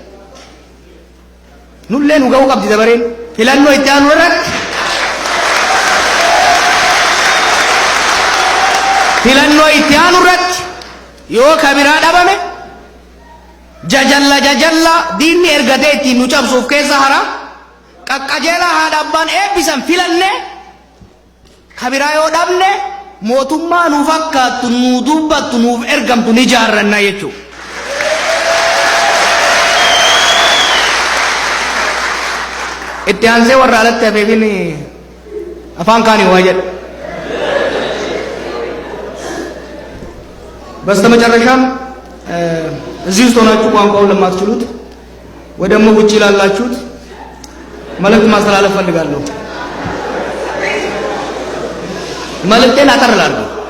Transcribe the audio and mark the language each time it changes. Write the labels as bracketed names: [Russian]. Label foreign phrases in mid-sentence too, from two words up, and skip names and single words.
[Oromo] Nullee nu ga'uu qabdi dabareen filannoo itti aanu irratti yoo kabiraa dhabame jajalla diinni ergatee ittiin nu cabsuuf keessa hara qaqqajeelaa haadha abbaan eebbisan filanne kabiraa yoo dhabne mootummaa nuuf fakkaattu nuu dubbattu nuuf ergamtu ni jaarranna jechuudha. Itti aansee warra alatti hafeefin afaan kaanii waa jedha. [Amharic] በስተመጨረሻም እዚህ ውስጥ ሆናችሁ ቋንቋውን ለማትችሉት ወይ ደግሞ ውጪ ላላችሁት መልእክት ማስተላለፍ ፈልጋለሁ። መልእክቴን አጠርላለሁ።